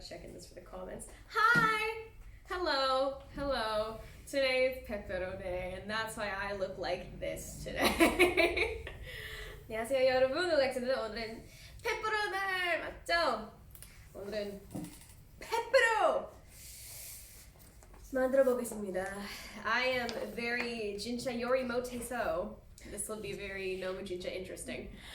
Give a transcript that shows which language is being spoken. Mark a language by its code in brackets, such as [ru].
[en] Checking this for the comments. Hi! Hello! Hello! Today is Pepero Day, and that's why I look like this today. [ko] 안녕하세요 여러분. AleXa인데 오늘은 페퍼로 날 맞죠? 오늘은 페퍼로 만들어 보겠습니다. [en] I am very [ko] 진짜 요리 못해서 [en] this will be very [ko] 너무 진짜 [en] interesting.